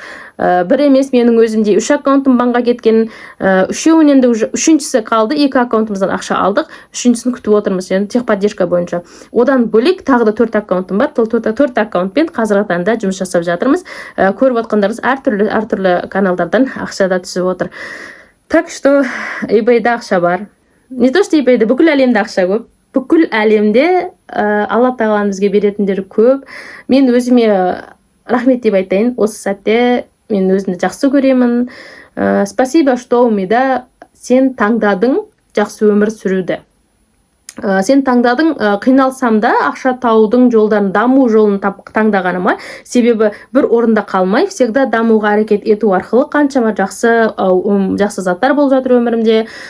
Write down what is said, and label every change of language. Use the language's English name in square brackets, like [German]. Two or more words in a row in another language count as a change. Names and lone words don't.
[Kazakh] Бір емес, менің өзімде 3 аккаунтым банға кеткен, үшеуінен де үшіншісі қалды, 2 аккаунтымыздан ақша алдық, үшіншісін күтіп отырмыз, енді техподдержка бойынша. Одан бөлек тағы да 4 аккаунтым бар, 4 аккаунтпен қазіргі таңда жұмыс жасап жатырмыз. Көріп отқандарыңыз әртүрлі каналдардан ақша да түсіп отыр. [Russian] Так что [Kazakh] eBayда ақша бар. [Russian] Не то, что [Kazakh] eBayда, бүкіл әлемде ақша көп. Бүкіл әлемде Алла тағаланың бізге беретіндері көп. Мен өзіме рахмет деп айтайын. Осы сәтте мен өзімді жақсы көремін. [Russian] Спасибо, что [Kazakh] умида сен таңдадың жақсы өмір сүруді. Сен таңдадың, қиналсам да ақша таудың жолдарын, даму жолын таңдағаныма, себебі бір орында қалмай, всегда дамуға әрекет ету арқылы қаншама жақсы заттар болып жатыр өмірімде.